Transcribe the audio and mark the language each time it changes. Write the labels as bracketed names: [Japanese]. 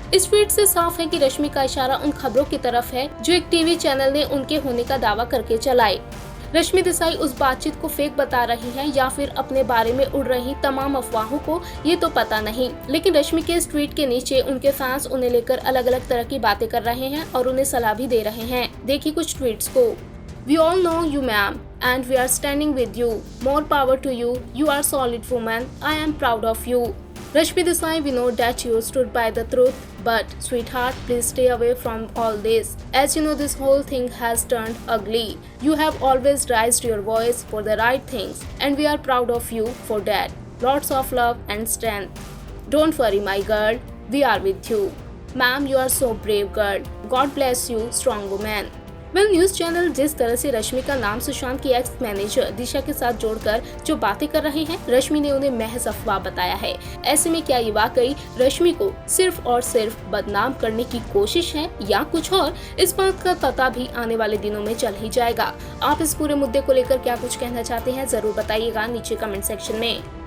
[Hindi] इस ट्वीट से साफ है कि रश्मि का इशारा उन खबरों की तरफ है जो एक टीवी चैनल ने उनके होने का दावा करके चलाए। रश्मि देसाई उस बातचीत को फेक बता रही हैं या फिर अपने बारे में उड़ रही तमाम अफवाहों को, ये तो पता नहीं। लेकिन रश्मि के इस ट्वीट के नीचे उनके फैंस उन्हें लेकर अलग अलग तरह की बातें कर रहे हैं और उन्हें सलाह भी दे रहे हैं। देखिए कुछ ट्वीट्स को। [English] We all know you, ma'am, and we are standing with you. More power to you. You are solid woman. I am proud of you. Rashmi Desai, we know that you stood by the truth, but sweetheart, please stay away from all this. As you know, this whole thing has turned ugly. You have always raised your voice for the right things, and we are proud of you for that. Lots of love and strength. Don't worry, my girl. We are with you. Ma'am, you are so brave, girl. God bless you, strong woman. [Hindi] News channel जिस तरह से रश्मि का नाम सुशांत की ex manager दिशा के साथ जोड़कर जो बातें कर रहे हैं, रश्मि ने उन्हें महज अफवाह बताया है। ऐसे में क्या ये वाकई रश्मि को सिर्फ और सिर्फ बदनाम करने की कोशिश है या कुछ और, इस बात का पता भी आने वाले दिनों में चल ही जाएगा। आप इस पूरे मुद्दे को लेकर क्या कुछ कहना चाहते हैं, जरूर बताइएगा नीचे कमेंट सेक्शन में।